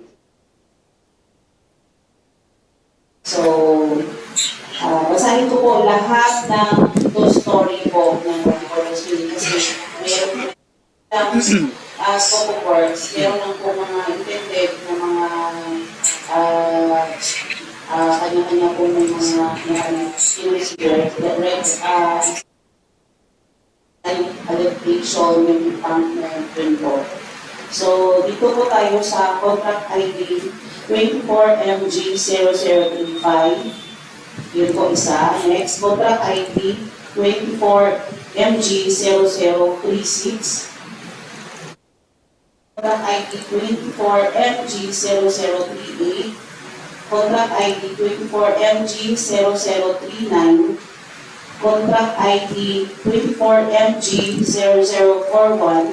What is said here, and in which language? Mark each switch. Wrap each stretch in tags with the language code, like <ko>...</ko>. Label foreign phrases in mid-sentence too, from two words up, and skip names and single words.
<tl>So, basahin ko po lahat ng story po ng Forest Building kasi meron</tl> <en>scope of works,</en> <tl>meron lang po mga intended na mga kanya-kanya po ng mga</tl> <en>initiative that allocation</en> <tl>ng department po. So, dito po tayo sa</tl> <en>contract ID</en> <tl>24MG0035. Yun po isa. Next,</tl> <en>contract ID</en> <tl>24MG0036.</tl> <en>Contract ID 24MG0038. Contract ID 24MG0039. Contract ID 24MG0041.</en>